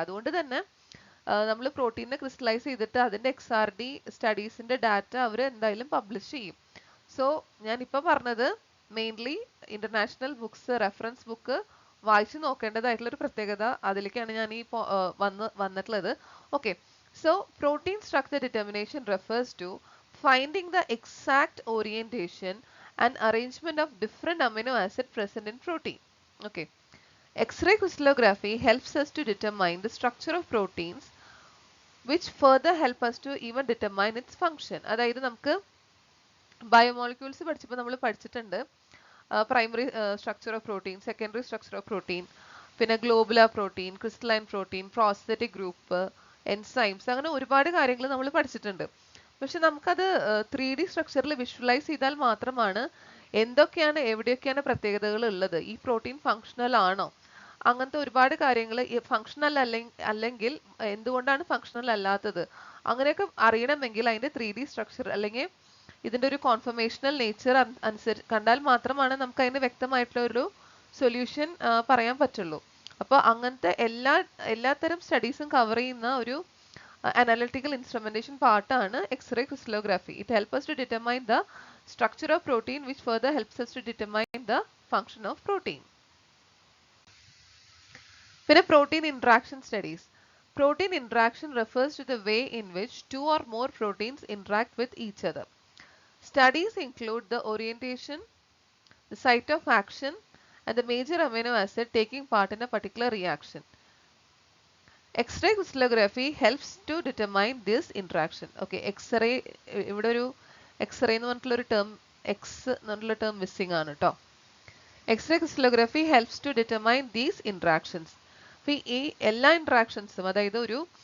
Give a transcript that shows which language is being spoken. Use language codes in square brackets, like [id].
[ml] അതുകൊണ്ട് തന്നെ നമ്മൾ പ്രോട്ടീനെ ക്രിസ്റ്റലൈസ് ചെയ്തിട്ട് അതിന്റെ XRD സ്റ്റഡീസിന്റെ ഡാറ്റ അവർ എന്തായാലും പബ്ലിഷ് ചെയ്യും. സോ ഞാൻ ഇപ്പൊ പറഞ്ഞത് mainly international books, reference book വായിച്ചു നോക്കേണ്ടതായിട്ടുള്ള ഒരു പ്രത്യേകത, അതിലേക്കാണ് ഞാൻ ഈ വന്നിട്ടുള്ളത്. [en] Okay, so protein structure determination refers to finding the exact orientation and arrangement of different amino acids present in protein. Okay, X-ray crystallography helps us to determine the structure of proteins, which further help us to even determine its function. [ml] അതായത് നമുക്ക് biomolecules പഠിച്ചപ്പോൾ നമ്മൾ പഠിച്ചിട്ടുണ്ട് primary structure of protein, secondary structure of protein, പിന്നെ globular protein, crystalline protein, prosthetic group, enzymes, അങ്ങനെ ഒരുപാട് കാര്യങ്ങൾ നമ്മൾ പഠിച്ചിട്ടുണ്ട്. പക്ഷെ നമുക്കത് 3D സ്ട്രക്ചറിൽ വിഷ്വലൈസ് ചെയ്താൽ മാത്രമാണ് എന്തൊക്കെയാണ് എവിടെയൊക്കെയാണ് പ്രത്യേകതകൾ ഉള്ളത്, ഈ പ്രോട്ടീൻ ഫങ്ഷണൽ ആണോ, അങ്ങനത്തെ ഒരുപാട് കാര്യങ്ങൾ, ഫങ്ഷണൽ അല്ലെങ്കിൽ എന്തുകൊണ്ടാണ് ഫങ്ഷണൽ അല്ലാത്തത്, അങ്ങനെയൊക്കെ അറിയണമെങ്കിൽ അതിന്റെ 3D സ്ട്രക്ചർ അല്ലെങ്കിൽ ഇതിന്റെ ഒരു കോൺഫർമേഷണൽ നേച്ചർ കണ്ടാൽ മാത്രമാണ് നമുക്ക് അതിന് വ്യക്തമായിട്ടുള്ള ഒരു സൊല്യൂഷൻ പറയാൻ പറ്റുള്ളൂ. അപ്പോൾ അങ്ങനത്തെ എല്ലാത്തരം സ്റ്റഡീസും കവർ ചെയ്യുന്ന ഒരു analytical instrumentation part ആണ് X-ray crystallography. [en] It helps us to determine the structure of protein, which further helps us to determine the function of protein. പിന്നെ protein interaction studies. Protein interaction refers to the way in which two or more proteins interact with each other. Studies include the orientation, the site of action, and the major amino acid taking part in a particular reaction. X-ray crystallography helps to determine this interaction. [ml] Okay, X-ray ഇവിടെ ഒരു X-ray എന്ന് പറഞ്ഞിട്ടുള്ള ഒരു term, X എന്നുള്ള term missing ആണ് കേട്ടോ. [en] X-ray crystallography helps to determine these interactions. [ml] അപ്പോൾ ഈ എല്ലാ ഇന്ററാക്ഷൻസും, അതായത് ഒരു